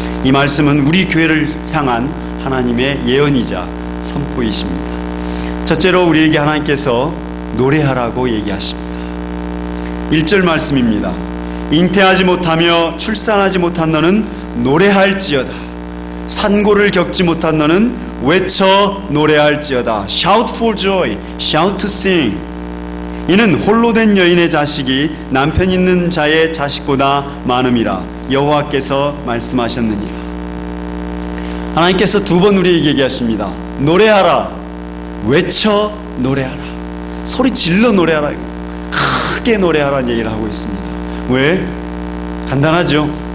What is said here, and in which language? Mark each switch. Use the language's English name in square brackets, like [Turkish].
[Korean] 이 말씀은 우리 교회를 향한 하나님의 예언이자 선포이십니다. 첫째로 우리에게 하나님께서 노래하라고 얘기하십니다. 1절 말씀입니다. 잉태하지 못하며 출산하지 못한 너는 노래할지어다. 산고를 겪지 못한 너는 외쳐 노래할지어다. [English] Shout for joy, shout to sing. [Korean] 이는 홀로 된 여인의 자식이 남편 있는 자의 자식보다 많음이라 여호와께서 말씀하셨느니라. 하나님께서 두 번 우리에게 얘기하십니다. 노래하라, 외쳐 노래하라, 소리 질러 노래하라, 크게 노래하라는 얘기를 하고 있습니다. 왜? 간단하죠.